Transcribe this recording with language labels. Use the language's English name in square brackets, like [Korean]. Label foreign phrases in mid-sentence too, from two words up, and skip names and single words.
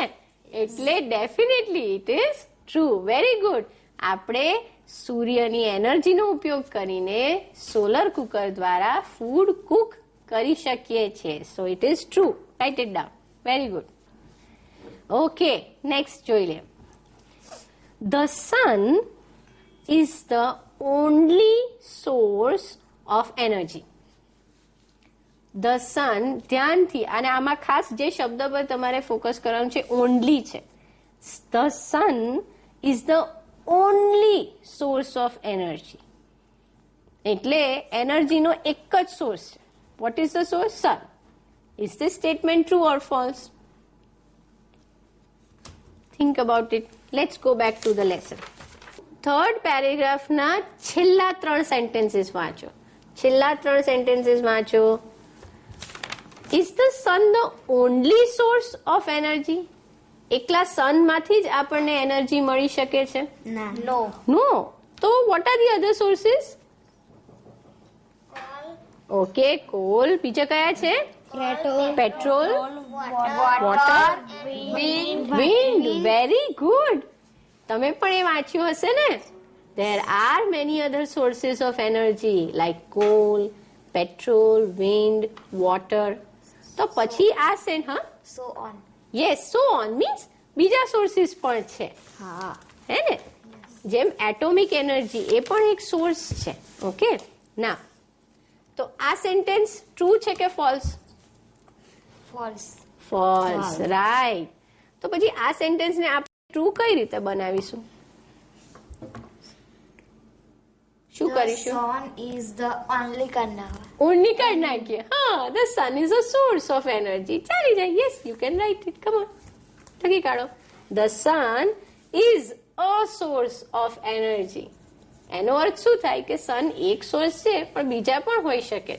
[English] એટલે definitely it is true. very good. [Gujarati] આપણે સૂર્યની એનર્જીનો ઉપયોગ કરીને [English] solar cooker [Gujarati] દ્વારા [English] food cook [Gujarati] કરી શકીએ છીએ. [English] so it is true. write it down. very good. okay, next [Gujarati] જોઈ લે. [English] The sun is the only source of energy. The sun, [Gujarati] ધ્યાનથી, અને આમાં ખાસ જે શબ્દ પર તમારે ફોકસ કરવાનું છે, ઓનલી છે. [English] The sun is the only source of energy. [Gujarati] એટલે એનર્જીનો એક જ સોર્સ છે. [English] What is the source? Sun. Is this statement true or false? Think about it. Let's go back to the lesson. Third paragraph [Gujarati] ના છેલ્લા 3 sentences વાંચો. [English] Is the sun the only source of energy? [Gujarati] એકલા sun માંથી જ આપણને એનર્જી મળી શકે છે? [English] No. No. તો what are the other sources? Okay, coal. [Gujarati] બીજા કયા છે? [English] Petrol, water, wind. Very good. [Gujarati] તમે પણ એ વાંચ્યું હશે ને? [English] There are many other sources of energy like coal, petrol, wind, water. [Gujarati] તો પછી આ [English] So on. Yes, so on means [Gujarati] બીજા sources પણ છે. હા. હે ને? જેમ [English] atomic energy [Gujarati] એ પણ એક સોર્સ છે. ઓકે, ના તો આ [English] sentence true [Gujarati] છે કે ફોલ્સ? [English] false. right. [Gujarati] તો પછી આ સેન્ટેન્સને આપણે ટ્રુ કઈ રીતે બનાવીશું? શું કરીશું? [English] Sun is the only conductor. [Gujarati] ઓનલી કાઢી નાખીએ. હા, [English] the sun is a source of energy. [Gujarati] ચાલી જાય. [English] Yes, you can write it. Come on. [Gujarati] લખી કાઢો. [English] The sun is a source of energy. [Gujarati] એનો અર્થ શું થાય કે સન એક સોર્સ છે પણ બીજા પણ હોઈ શકે છે.